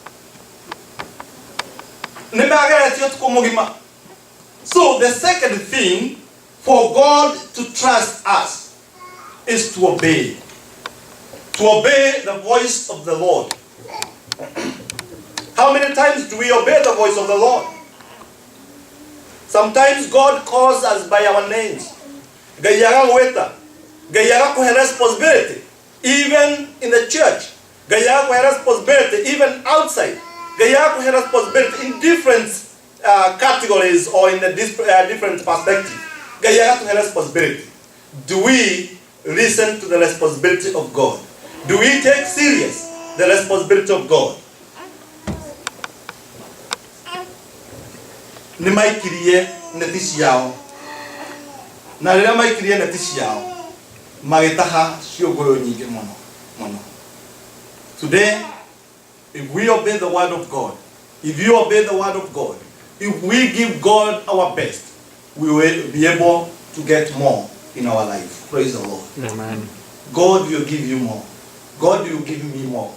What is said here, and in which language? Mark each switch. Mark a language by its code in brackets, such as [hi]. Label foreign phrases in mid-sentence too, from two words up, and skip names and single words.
[en] So the second thing for God to trust us is to obey. To obey the voice of the Lord. How many times do we obey the voice of the Lord? Sometimes God calls us by our names. [ki] Gayaga weta. Gayaga kuhe responsibility. [en] Even in the church. [ki] Gayaga kuhe responsibility. [en] Even outside. [ki] Gayaga kuhe [en] responsibility in different categories or in a different perspective. [ki] Gayaga kuhe responsibility. [en] Do we listen to the responsibility of God? Do we take serious the responsibility of God? [ki] Ni maikirie neti ciao. Na rĩrĩa maikirie neti ciao magĩtaha ciũngũyũ nyingĩ mũno. [en] Today, if we obey the word of God, if you obey the word of God, if we give God our best, we will be able to get more in our life. Praise the Lord. Amen. God will give you more. God will give me more.